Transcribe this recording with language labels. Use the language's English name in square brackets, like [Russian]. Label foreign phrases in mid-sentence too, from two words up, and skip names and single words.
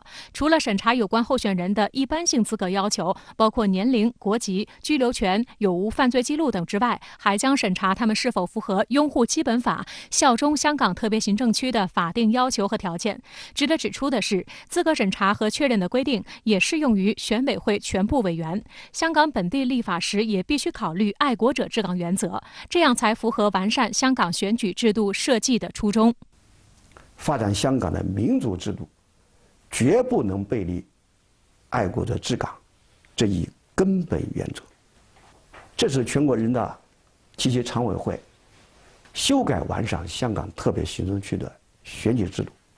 [Chinese] 除了審查有關候選人的一般性資格要求，包括年齡、國籍、居留權、有無犯罪記錄等之外，還將審查他們是否符合擁護基本法、效忠香港特別行政區的法定要求和條件。值得指出的是，資格審查和確認的規定也適用於選委會全部委員。香港本地立法時也必須考慮愛國者治港原則，這樣才符合完善香港選舉制度設計的初衷。发展香港的民主制度，绝不能背离爱国者治港这一根本原则。这是全国人大及其常委会修改完善香港特别行政区的选举制度，